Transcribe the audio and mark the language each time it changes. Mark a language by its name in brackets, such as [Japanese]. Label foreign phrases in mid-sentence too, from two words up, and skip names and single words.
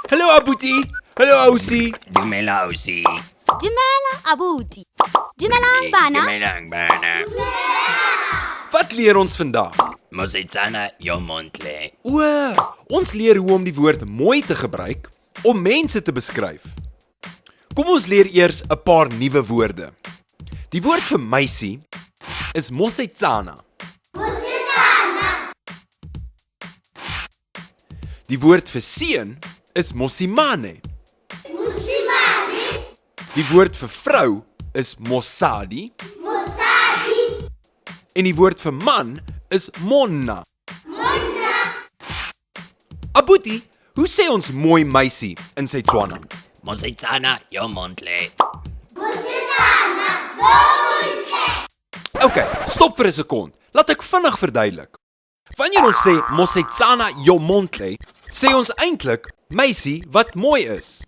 [Tswana] Abuti. Hallo Ausie. Dumela Ausi. Dumela abuti. Dumelang bana. Dumelang bana. [Afrikaans] Wat leer ons vandag? [Tswana] Mosetsana yomontle. [Afrikaans] Ons leer hoe om die woord mooi te gebruik om mense te beskryf. Kom ons leer eers 'n paar nuwe woorde. Die woord vir meisie is mosetsana. Die woord vir seun is mosimane. Die woord vir vrou is mosadi. En die woord vir man is monna. Abuti, hoe sê ons mooi meisie in Setswana? [Tswana] Mosetsana yomontle. [Afrikaans] Okay, stop vir 'n sekond. Laat ek vinnig verduidelik. Wanneer ons sê [Tswana] mosetsana yomontle, [Afrikaans] sê ons eintlik meisie wat mooi is.